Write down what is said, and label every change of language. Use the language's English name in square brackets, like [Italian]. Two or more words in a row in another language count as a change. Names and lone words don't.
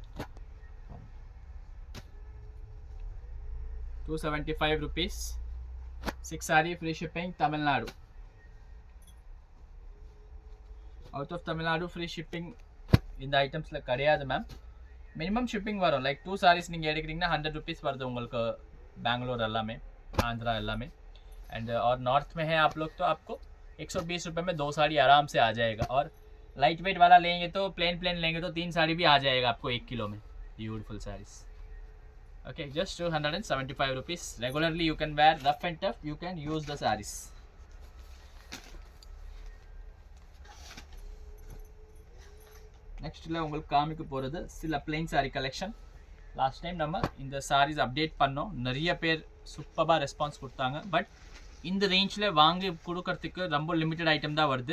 [English] 275 rupees, 6 saree free shipping. [Tamil] தமிழ்நாடு, [English] out of Tamil Nadu free shipping [Tamil] இந்த ஐட்டம்ஸில் கிடையாது மேம். [English] minimum shipping [Tamil] வரும். [English] like 2 sarees [Tamil] நீங்கள் எடுக்கிறீங்கன்னா 100 ருபீஸ் வருது உங்களுக்கு. बेंगलोर எல்லாமே, आंध्रा எல்லாமே. [Hindi] एंड और नॉर्थ में है आप लोग तो आपको 120 रुपये में 2 साड़ी आराम से आ जाएगा. और [English] light weight [Hindi] वाला लेंगे तो प्लेन लेंगे तो 3 साड़ी भी आ जाएगा आपको 1 किलो में. [English] Beautiful sarees. Okay, just 275 rupees. Regularly you can wear rough and tough. You can use the sarees. [Tamil] நெக்ஸ்ட்டில் உங்களுக்கு காமிக்க போகிறது சில [English] plain saree collection. last time [Tamil] நம்ம இந்த [English] sarees update [Tamil] பண்ணோம். நிறைய பேர் சூப்பராக ரெஸ்பான்ஸ் கொடுத்தாங்க. பட் இந்த ரேஞ்சில் வாங்கி கொடுக்கறதுக்கு ரொம்ப [English] limited item [Tamil] தான் வருது.